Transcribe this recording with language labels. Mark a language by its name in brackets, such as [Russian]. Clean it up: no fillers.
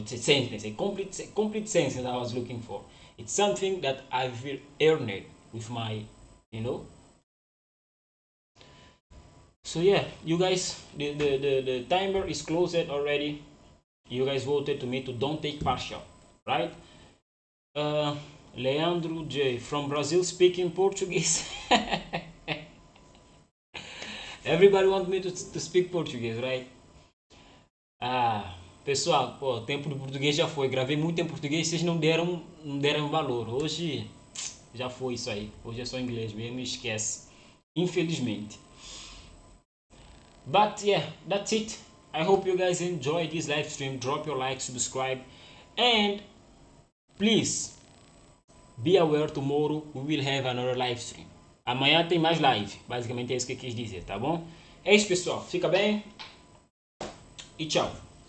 [English] It's a sentence, a complete sentence I was looking for. It's something that I've earned it with my, So yeah, you guys, the timer is closed already. You guys voted to me to don't take partial, right? Leandro J from Brazil speaking Portuguese. Everybody wants me to speak Portuguese, right? [Portuguese] Pessoal, pô, tempo do português já foi. Gravei muito em português, vocês não deram valor. Hoje já foi isso aí. Hoje é só inglês mesmo, esquece. Infelizmente. [English] But yeah, that's it. I hope you guys enjoyed this live stream. Drop your like, subscribe, and please be aware tomorrow we will have another live stream. [Portuguese] Amanhã tem mais live. Basicamente é isso que eu quis dizer, tá bom? É isso, pessoal. Fica bem e tchau.